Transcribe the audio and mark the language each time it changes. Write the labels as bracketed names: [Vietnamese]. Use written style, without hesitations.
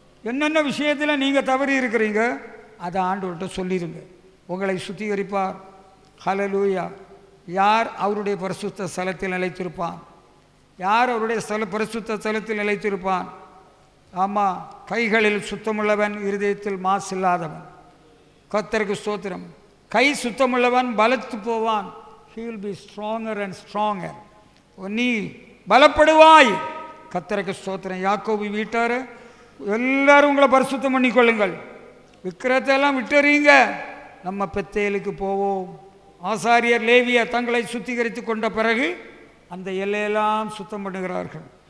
[Tamil] என்னென்ன விஷயத்தில் நீங்கள் தவறி இருக்கிறீங்க அதை ஆண்டவர்கிட்ட சொல்லிடுங்க, உங்களை சுத்திகரிப்பார். ஹல்லேலூயா. யார் அவருடைய பரிசுத்த ஸ்தலத்தில் நிலைத்திருப்பான்? யார் அவருடைய பரிசுத்த ஸ்தலத்தில் நிலைத்திருப்பான்? ஆமாம், கைகளில் சுத்தமுள்ளவன், இருதயத்தில் மாசு இல்லாதவன். கர்த்தருக்கு ஸ்தோத்திரம். கை சுத்தமுள்ளவன் பலத்து போவான். [English] he will be stronger and stronger. [Tamil] நீ பலப்படுவாய். கர்த்தருக்கு ஸ்தோத்திரம். யாக்கோபு வீட்டார் எல்லாரும் உங்களை பரிசுத்தம் பண்ணிக்கொள்ளுங்கள், விக்கிரத்தையெல்லாம் விட்டுறீங்க, நம்ம பெத்தேலுக்கு போவோம். ஆசாரியர் லேவியர் தங்களை சுத்திகரித்து கொண்ட பிறகு அந்த எல்லையெல்லாம் சுத்தம் பண்ணுகிறார்கள்.